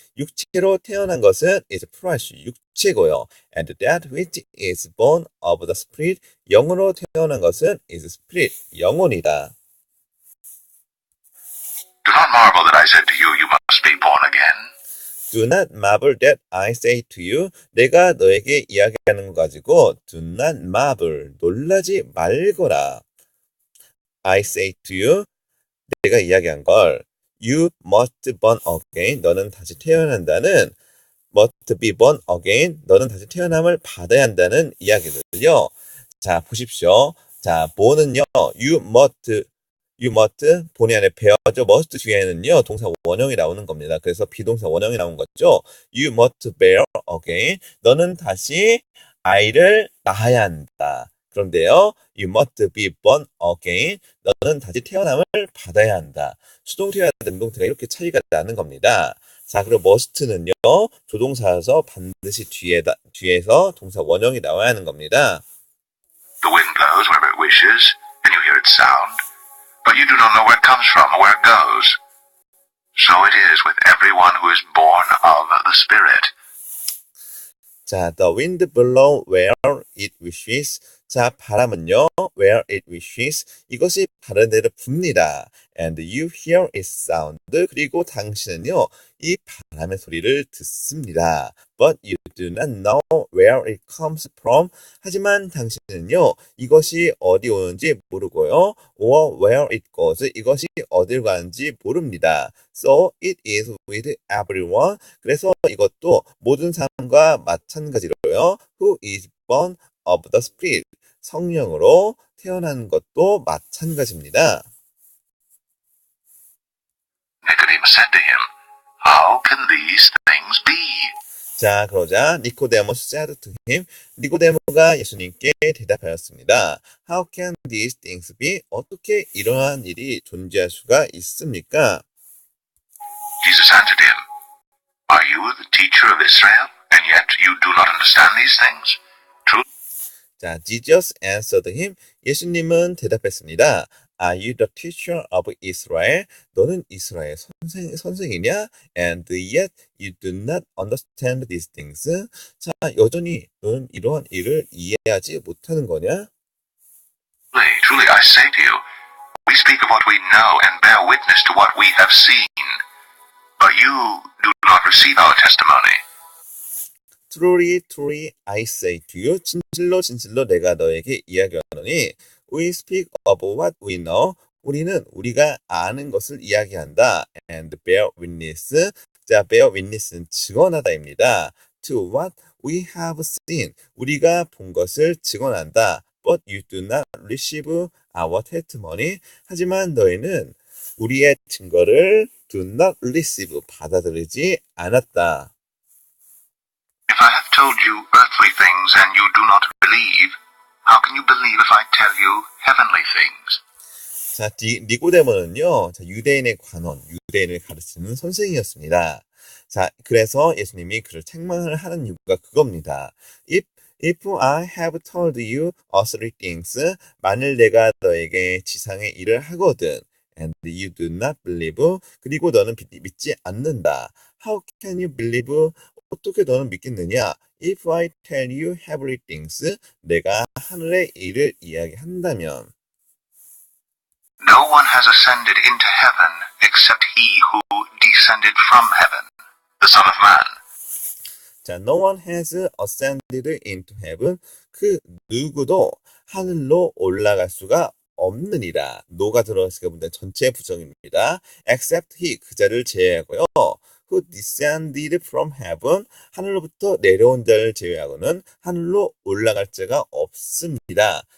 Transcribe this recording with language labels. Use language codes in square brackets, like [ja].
[ko] 육체로 태어난 것은 [en] is flesh, [ko] 육체고요. [en] And that which is born of the spirit, [ko] 영으로 태어난 것은 [en] is spirit, [ko] 영혼이다. [en] Do not marvel that I said to you, you must be born again. Do not marvel that I say to you. [ko] 내가 너에게 이야기하는 거 가지고 [en] do not marvel, [ko] 놀라지 말거라. [en] I say to you, [ko] 내가 이야기한 걸 [en] you must born again, [ko] 너는 다시 태어난다는 [en] must be born again, [ko] 너는 다시 태어남을 받아야 한다는 이야기들요. 자, 보십시오. 자, born은요, [en] you must [ko] 본의 안에 배워죠. must 뒤에는요 동사 원형이 나오는 겁니다. 그래서 비동사 원형이 나온 거죠. [en] You must bear again. [ko] 너는 다시 아이를 낳아야 한다. [en] 그런데요, you must be born again. [ko] 너는 다시 태어남을 받아야 한다. 수동태와 능동태가 이렇게 차이가 나는 겁니다. 자, 그리고 must는요 조동사여서 반드시 뒤에서 동사 원형이 나와야 하는 겁니다. [en] The wind blows wherever it wishes, and you hear its sound. But you do not know where it comes from or where it goes. So it is with everyone who is born of the Spirit. 자, the wind blow where it wishes. [ko] 자, 바람은요, [en] where it wishes. [ko] 이것이 바른 대로 붑니다. [en] And you hear its sound. [ko] 그리고 당신은요, 이 바람의 소리를 듣습니다. [en] But you do not know where it comes from. [ko] 하지만 당신은요, 이것이 어디 오는지 모르고요, [en] or where it goes. [ko] 이것이 어딜 가는지 모릅니다. [en] So it is with everyone. [ko] 그래서 이것도 모든 사람과 마찬가지로요. [en] Who is born of the Spirit. [ko] 성령으로 태어난 것도 마찬가지입니다. [en] Nicodemus said to him, How can these things be? [ko] 자, 그러자 니코데모스 [en] said to him. [ko] 니코데모가 예수님께 대답하였습니다. [en] How can these things be? [ko] 어떻게 이러한 일이 존재할 수가 있습니까? [en] Jesus answered him, Are you the teacher of Israel, and yet you do not understand these things? Truly, 자, Jesus answered him. [ko] 예수님은 대답했습니다. [en] Are you the teacher of Israel? [ko] 너는 이스라엘 선생이냐? [en] And yet you do not understand these things. [ko] 자, 여전히 너는 이러한 일을 이해하지 못하는 거냐? [en] truly, I say to you, we speak of what we know and bear witness to what we have seen, but you do not receive our testimony. Truly, truly, I say to you. [ko] 진실로, 진실로 내가 너에게 이야기하노니 [en] We speak of what we know. [ko] 우리는 우리가 아는 것을 이야기한다. [en] And bear witness. [ko] 자, bear witness는 증언하다입니다. [en] To what we have seen. [ko] 우리가 본 것을 증언한다. [en] But you do not receive our testimony. [ko] 하지만 너희는 우리의 증거를 [en] do not receive. [ko] 받아들이지 않았다. [en] If I have told you earthly things and you do not believe, how can you believe if I tell you heavenly things? [ko] 자, 니고데모는요, 자, 유대인의 관원, 유대인을 가르치는 선생이었습니다. 자, 그래서 예수님이 그를 책망을 하는 이유가 그겁니다. [en] If I have told you earthly things, [ko] 만일 내가 너에게 지상의 일을 하거든, [en] and you do not believe, [ko] 그리고 너는 믿지 않는다. [en] How can you believe? [ko] 어떻게 너는 믿겠느냐? [en] If I tell you heavenly things, [ko] 내가 하늘의 일을 이야기한다면. [en] No one has ascended into heaven except he who descended from heaven, the Son of Man. 자, no one has ascended into heaven. [ko] 그 누구도 하늘로 올라갈 수가 없느니라. no가 들어갔으니까 문제 전체 부정입니다. [en] except he, [ko] 그자를 제외하고요. [en] who descended from heaven, [ko] 하늘로부터 내려온 자를 제외하고는 하늘로 올라갈 자가 없습니다.